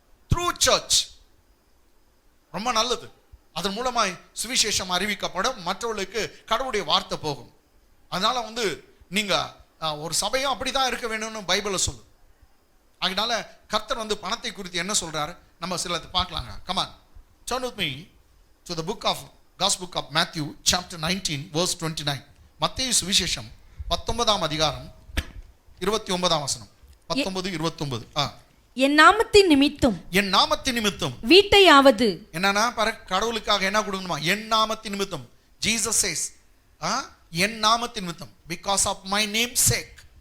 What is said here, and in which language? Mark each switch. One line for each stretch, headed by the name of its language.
English: through church
Tamil: ரொம்ப நல்லது. அதன் மூலமாய் சுவிசேஷம் அறிவிக்கப்படும், மற்றவர்களுக்கு கடவுளுடைய வார்த்தை போகும். அதனால நீங்க ஒரு சபையும் அப்படிதான் இருக்க வேணும்னு பைபிள்ல சொல்லு. அதனால கர்த்தர் பணத்தை குறித்து என்ன சொல்றாரு நம்ம சிலது பார்க்கலாங்க.
English: Come on, turn with me to the Gospel book of Matthew chapter 19 verse 29.
Tamil: மத்தேயு சுவிசேஷம் 19ஆம் அதிகாரம் 29ஆம் வசனம். 19:29. என் நாமத்தின் நிமித்தம் வீட்டையாவது, என்னன்னா கடவுளுக்காக என்ன கொடுக்கணுமா? என் நாமத்தின் நிமித்தம்.
English: Jesus says,
Tamil: என் நாமத்தின் நிமித்தம்,
English: because of my name's sake.